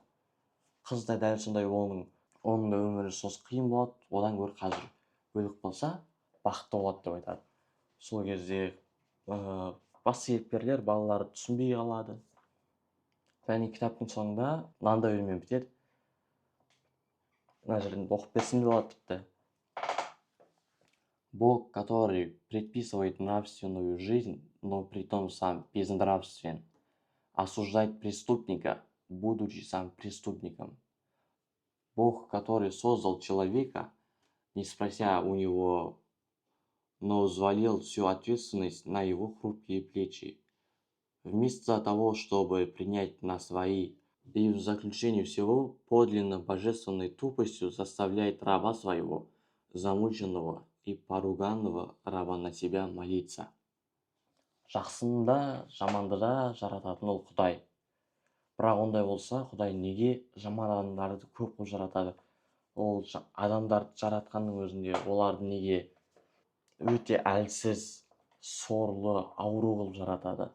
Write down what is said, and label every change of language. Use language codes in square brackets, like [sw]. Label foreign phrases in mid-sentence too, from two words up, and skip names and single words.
[kk] Қыз да дәл сондай, оның да өмірі сосын қиын болады, одан гөрі қазір өліп қалса, бақытты болады деп айтады. Сол кезде басты кейіпкерлер балаларды түсінбей қалады. Және кітаптың соңында мынандай өлеңмен бітеді. Мына жерден оқып берсем де болады тіпті. [ru] Бог, который предписывает нравственную жизнь, но притом сам безнравствен, осуждает преступника, будучи сам преступником. Бог, который создал человека, не спрося у него, но взвалил всю ответственность на его хрупкие плечи. Вместо того, чтобы принять на свои, и в заключении всего подлинно божественной тупостью заставляет раба своего, замученного и поруганного раба на себя молиться. [kk] Жақсыны да, жаманды да жарататын ол Құдай. Бірақ ондай болса, Құдай неге жаман адамдарды көп қылып жаратады? Ол адамдарды жаратқанның өзінде оларды неге өте әлсіз, сорлы, ауру қылып жаратады?